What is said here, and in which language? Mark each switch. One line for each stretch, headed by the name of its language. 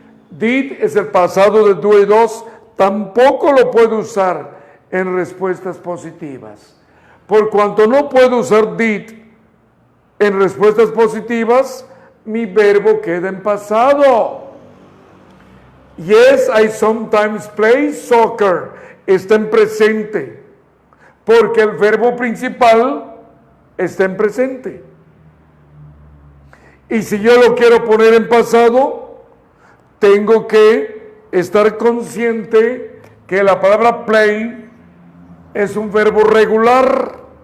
Spanish: Did es el pasado de do y dos, tampoco lo puedo usar en respuestas positivas. Por cuanto no puedo usar did en respuestas positivas, mi verbo queda en pasado.
English: Yes, I sometimes play soccer.
Spanish: Está en presente, porque el verbo principal está en presente. Y si yo lo quiero poner en pasado, tengo que estar consciente que la palabra play es un verbo regular.